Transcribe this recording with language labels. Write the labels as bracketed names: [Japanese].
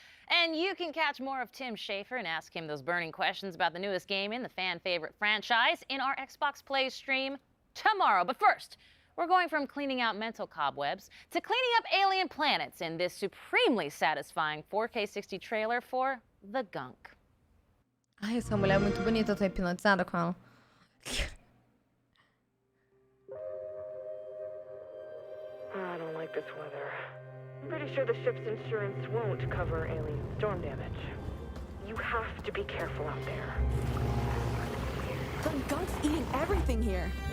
[English] And you can catch more of Tim Schafer and ask him those burning questions about the newest game in the fan favorite franchise in our Xbox Play stream tomorrow. But first, we're going from cleaning out mental cobwebs to cleaning up alien planets in this supremely satisfying 4K 60 trailer for The Gunk. [Portuguese] Ai, essa mulher é muito bonita, eu tô hipnotizada com ela. [English] I don't like this weather. I'm pretty sure the ship's insurance won't cover alien storm damage. You have to be careful out there. The gunk's eating everything here.